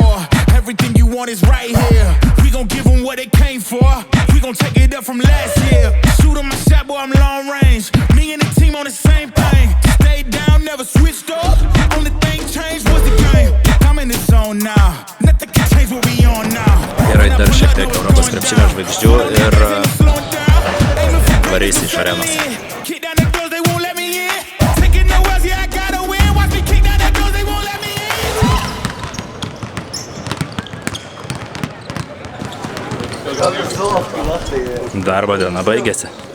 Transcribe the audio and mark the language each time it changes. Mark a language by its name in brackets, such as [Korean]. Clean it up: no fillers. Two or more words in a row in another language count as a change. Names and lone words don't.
[English] Everything you want is right here. We gon' give them what they came for. We gon' take it up from last year. Shoot on my shot, boy, I'm long range. Me and the team on the same thing. Stayed down, never switched up. Only thing changed was the game. I'm in the zone now. Nothing can change what we on now. [Lithuanian] Gerai, dar šiek tiek Europos krepšinio žvaigždžių ir varysi iš arenos. Darbo diena baigėsi.